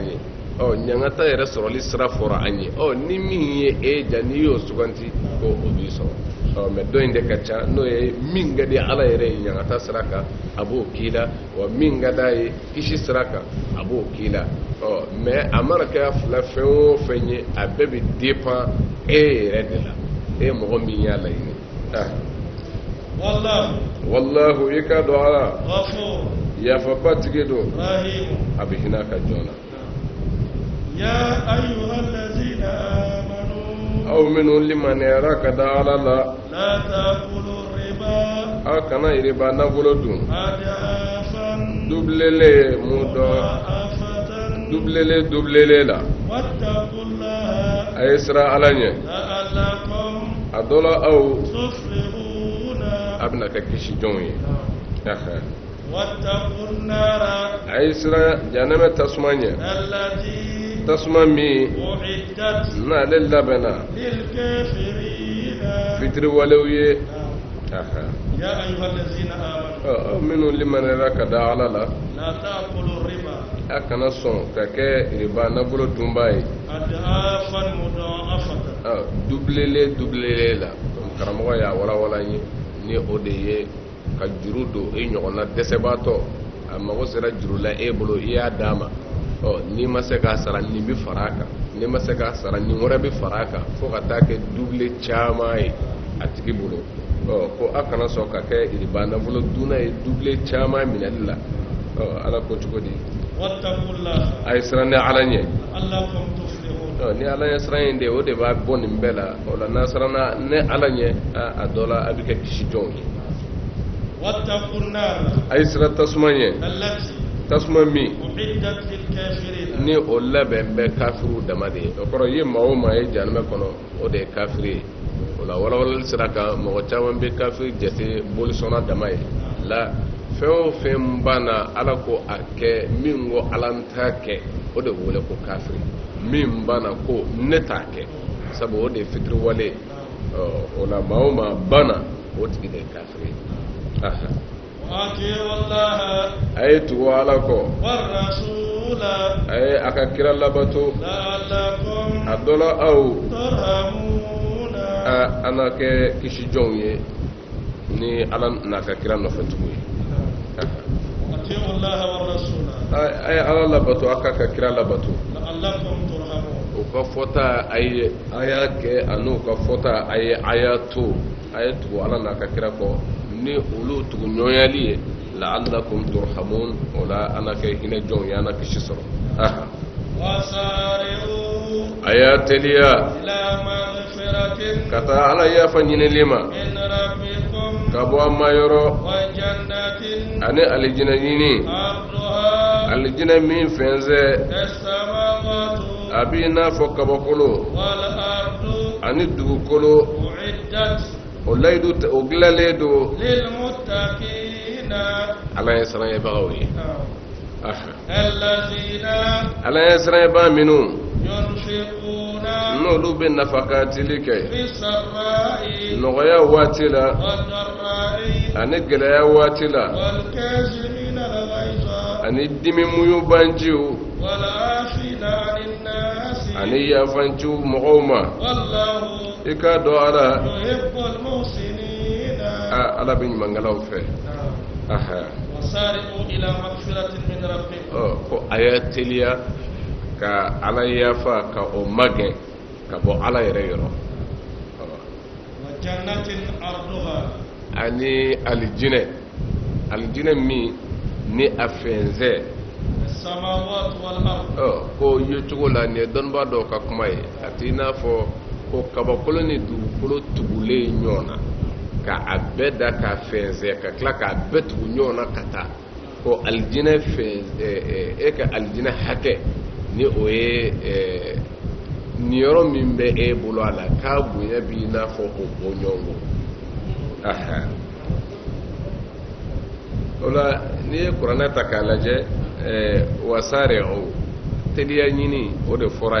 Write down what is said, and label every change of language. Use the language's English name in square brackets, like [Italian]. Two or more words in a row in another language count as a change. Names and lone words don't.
[Bambara] ye ɲangata yɛrɛ sɔrɔli sira fɔra an ye ni min ye e ja n'i y'o suganti ko o b'i sɔrɔ mɛ dɔ in de ka ca n'o ye min ka di ala yɛrɛ ye ɲangata sira kan a b'o k'i la wa min ka d'a ye kisi sira kan a b'o k'i la mɛ a mana kɛ fila fɛn o fɛn ye a bɛɛ bɛ dépend e yɛrɛ de la e mɔgɔ min y'a laɲini. wallahu i ka dɔn ala [Arabic] غفور [Bambara] yafabatigi don [Arabic] رحيم [Bambara] a bɛ hinɛ a ka jɔn na. [Arabic] يا أيها الذين آمنوا [Bambara] aw minnu limaniyara ka da ala la [Arabic] لا تأكلوا الربا [Bambara] aw kana riba nafolo dun [Arabic] أضعافا [Bambara] dubilele mu dɔn [Arabic] مضاعفة [Bambara] dubilele la [Arabic] واتقوا الله [Bambara] a ye sira ala ɲɛ [Arabic] لعلكم [Bambara] a dɔ la aw [Arabic] تفلحون [Bambara] a bɛna kɛ kisi jɔnw ye. [Arabic] واتقوا النار [Bambara] a ye sira janɛmɛ tasuma ɲɛ [Arabic] التي [Bambara] tasuma min [Arabic] أعدت [Bambara] n'ale labɛnna [Arabic] للكافرين [Bambara] fitiriwalew ye. [Arabic] يا أيها الذين آمنوا [Bambara] aw minnu limaniyara ka da ala la [Arabic] لا تأكلوا الربا [Bambara] a kana sɔn ka kɛ riba nafolo dunba ye. [Arabic] أضعافا مضاعفة [Bambara] dubilele la karamɔgɔ y'a walawala ye ni o de ye ka juru don e ɲɔgɔnna dɛsɛbaatɔ a mago sera juru la e bolo i y'a d'a ma n'i ma se k'a sara nin bɛ fara a kan n'i ma se k'a sara nin wɛrɛ bɛ fara a kan fo ka taa kɛ dubile caman ye a tigi bolo ko a kana sɔn ka kɛ riba nafolo dunna ye dubile caman minɛli la ala ko cogo di. [Arabic] واتقوا الله [Bambara] a ye siran ni ala ɲɛ. [Arabic] لعلكم تفلحون [Bambara] ni ala ɲɛ siran in de o de b'a bɔ nin bɛɛ la o la n'a siranna ne ala ɲɛ a dɔ la a bɛ kɛ kisi jɔnw ye. [Arabic] واتقوا النار [Bambara] a ye siran tasuma ɲɛ [Arabic] التي [Bambara] tasuma min [Arabic] أعدت للكافرين [Bambara] ni o labɛn bɛ kafiriw dama de ye o kɔrɔ ye maa o maa ye jahanama kɔnɔ o de ye kafiri ye o la walawalali sira kan mɔgɔ caman bɛ kafiri jate bolisɔnna dama ye la fɛn o fɛn banna ala ko a kɛ min ko ala n t'a kɛ o de wele ko kafiri min banna ko ne t'a kɛ sabu o de ye fitiriwale o la maa o maa banna o tigi de ye kafiri ye. [Arabic] وأطيعوا الله [Bambara] a ye tugu ala kɔ [Arabic] والرسول [Bambara] a ye a ka kira labato [Arabic] لعلكم [Bambara] a dɔ la aw [Arabic] ترحمون [Bambara] an na kɛ kisi jɔnw ye ni ala n'a ka kira nɔfɛtigiw ye. [Arabic] وأطيعوا الله والرسول [Bambara] a ye ala labato a k'a ka kira labato [Arabic] لعلكم ترحمون [Bambara] o ka fɔta a ye a y'a kɛ a n'o ka fɔta a ye a y'a to a ye tugu ala n'a ka kira kɔ ni olu tugu ɲɔnyali ye [Arabic] لعلكم ترحمون [Bambara] o la an na kɛ hinɛ jɔnw ye an na kisi sɔrɔ. [Arabic] وسارعوا [Bambara] ayateliya [Arabic] إلى مغفرة [Bambara] kata ala yafa ɲinili ma [Arabic] من ربكم [Bambara] ka bɔ a ma yɔrɔ [Arabic] وجنة [Bambara] ani alijinɛ ɲini [Arabic] عرضها [Bambara] alijinɛ min fɛnsɛ [Arabic] كالسماوات [Bambara] a b'i n'a fɔ kabakolo [Arabic] والأرض [Bambara] ani dugukolo [Arabic] أعدت [Bambara] o layidu o dilanlen don [Arabic] للمتقين [Bambara] ala ye siranɲɛbagaw ye [Arabic] الذين [Bambara] ala ye siranɲɛbaga minnu [Arabic] ينفقون [Bambara] n'olu bɛ nafakatili kɛ [Arabic] في السراء [Bambara] nɔgɔya waati la [Arabic] والضراء [Bambara] ani gɛlɛya waati la [Arabic] والكاظمين الغيظ [Bambara] ani dimi muɲu banjiw [Arabic] والعافين عن الناس [Bambara] ani yafanciw mɔgɔw ma [Arabic] والله [Bambara] i k'a dɔn ala [Arabic] يحب المحسنين [Bambara] ala bɛ ɲumangalaw fɛ [Arabic] وسارعوا إلى مغفرة من ربكم [Bambara] ko a y'a teliya ka ala yafa ka o magɛn ka bɔ ala yɛrɛ yɔrɔ [Arabic] وجنة أرضها [Bambara] ani alijinɛ min ni a fɛnsɛ [Arabic] السماوات والأرض [Bambara] ko yecogo la nin ye dɔnnibaa dɔw ka kuma ye a t'i n'a fɔ ko kabakolo ni dugukolo tugulen ɲɔgɔn na ka a bɛɛ da k'a fɛnsɛ ka tila k'a bɛɛ tugu ɲɔgɔn na ka taa ko alijinɛ e ka alijinɛ hakɛ ni o ye nin yɔrɔ min bɛ e bolo a la k'a bonya b'i n'a fɔ o bɔ ɲɔgɔn o la n'i ye kuranɛ ta k'a lajɛ wasaare o teliya ɲini o de fɔra